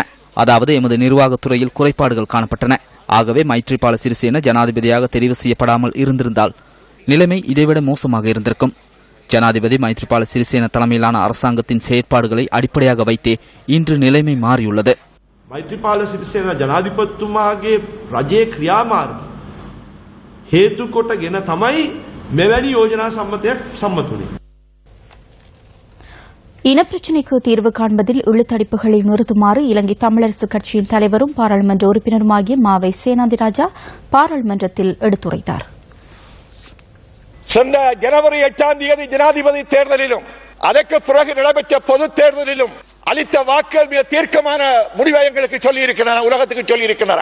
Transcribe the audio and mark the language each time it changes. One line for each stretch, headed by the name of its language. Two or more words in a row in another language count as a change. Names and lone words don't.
Tamil: அதாவது எமது நிர்வாகத்துறையில் குறைபாடுகள் காணப்பட்டன. ஆகவே மைத்ரிபால சிறிசேன ஜனாதிபதியாக தெரிவு செய்யப்படாமல் இருந்திருந்தால் நிலைமை இதைவிட மோசமாக இருந்திருக்கும். ஜனாதிபதி மைத்ரிபால சிறிசேன தலைமையிலான அரசாங்கத்தின் செயற்பாடுகளை அடிப்படையாக வைத்தே இன்று நிலைமை மாறியுள்ளது.
Sinhala: மைத்ரிபால சிறிசேன ஜனாதிபதிතුමාගේ රජයේ ක්‍රියාමාර්ග හේතු කොටගෙන තමයි මෙවැනි යෝජනා සම්මතයක් සම්මත වුණේ.
Tamil: இனப்பிரச்சினைக்கு தீர்வு காண்பதில் இழுத்தடிப்புகளை நிறுத்துமாறு இலங்கை தமிழரசு கட்சியின் தலைவரும் பாராளுமன்ற உறுப்பினருமாகிய மாவை சேனாதிராஜா பாராளுமன்றத்தில் எடுத்துரைத்தார். சென்ற ஜனவரி 8ஆம் தேதி ஜனாதிபதி தேர்தலிலும் அதற்கு பிறகு நடைபெற்ற பொது தேர்தலிலும் அளித்த வாக்குகள் மிக தீர்க்கமான முடிவை எங்களுக்கு சொல்லியிருக்கின்றன, உலகத்துக்கு சொல்லியிருக்கின்றன.